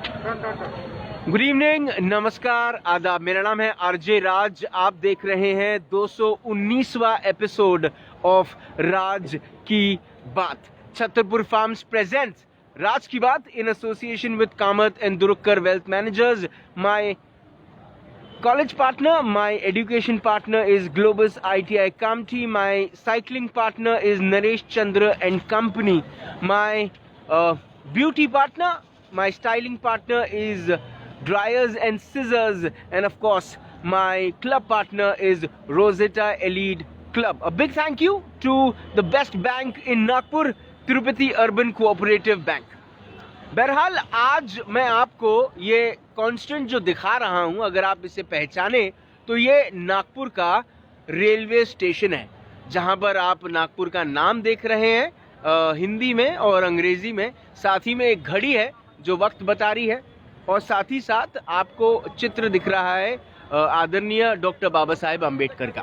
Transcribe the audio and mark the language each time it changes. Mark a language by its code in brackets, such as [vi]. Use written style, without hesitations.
[hi] Good evening, नमस्कार, आदाब। मेरा नाम है आरजे राज। आप देख रहे हैं 219वां एपिसोड ऑफ राज की बात। [en] Chhatarpur farms presents राज की बात in association with Kamath and Durukkar wealth managers. My college partner, my education partner is Globus ITI Kamti, my cycling partner is Naresh Chandra and Company, my beauty partner, my styling partner is Dryers and Scissors, and of course my club partner is Rosetta Elite Club. A big thank you to the best bank in Nagpur, Tirupati Urban Cooperative Bank. [hi] बहरहाल आज मैं आपको ये constant जो दिखा रहा हूं, अगर आप इसे पहचाने तो ये नागपुर का रेलवे स्टेशन है, जहां पर आप नागपुर का नाम देख रहे हैं हिंदी में और अंग्रेजी में। साथ ही में एक घड़ी है जो वक्त बता रही है, और साथ ही साथ आपको चित्र दिख रहा है आदरणीय डॉक्टर बाबा साहेब अम्बेडकर का।